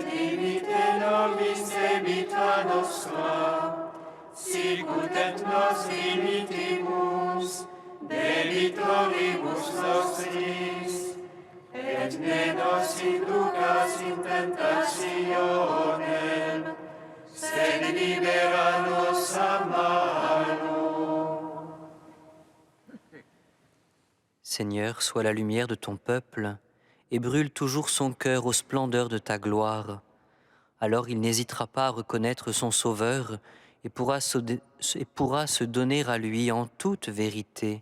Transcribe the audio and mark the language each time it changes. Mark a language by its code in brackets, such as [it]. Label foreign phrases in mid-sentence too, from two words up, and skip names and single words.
[la] dimitte nobis debita nostra, sicut et nos dimittimus debitoribus nostris, et ne nos inducas in tentationem, sed libera nos a malo. [fr] Seigneur, sois la lumière de ton peuple et brûle toujours son cœur aux splendeurs de ta gloire. Alors il n'hésitera pas à reconnaître son Sauveur et pourra se donner à lui en toute vérité.